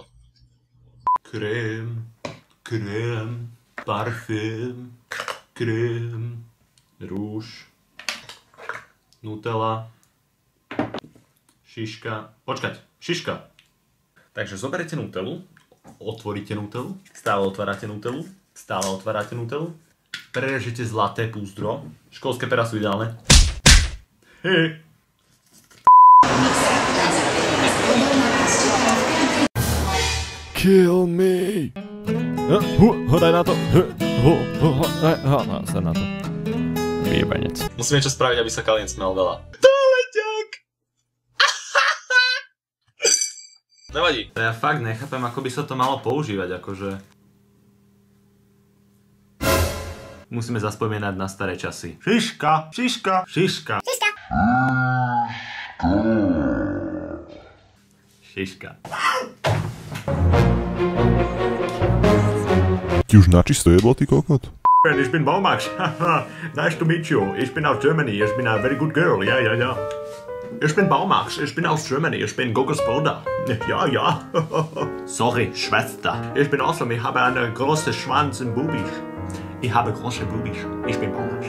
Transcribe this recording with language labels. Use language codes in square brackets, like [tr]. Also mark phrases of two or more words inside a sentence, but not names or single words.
[sk] Krém, krém, parfém, krém, rúž, Nutella, šiška, počkať, šiška. Takže zoberete Nutellu, otvoríte Nutellu, stále otvárate Nutellu, prerežete zlaté púzdro, školské pera sú ideálne. Hej. [en] Kill me! [sk] Hodaj na to! Sa na to. Vyjebanec. Musím niečo spraviť, aby sa Kalien smel veľa. Nevadí. Ja fakt nechápem, ako by sa to malo používať, akože... Musíme zaspomínať na staré časy. Šiška, šiška, šiška. Šiška. Šiška. Ti už načisto jedlo, ty kokot? [de] Ich bin Baumax. [en] Nice to meet you. [de] Ich bin aus Germany. Ich bin [en] a very good girl. [de] Ja, ja, ja. Ich bin Baumax, ich bin aus Germany, ich bin Gogos Bruder. Ja, ja. Sorry, Schwester. Ich bin awesome, ich habe einen großen Schwanz und Bubis. Ich habe große Bubis. Ich bin Baumax.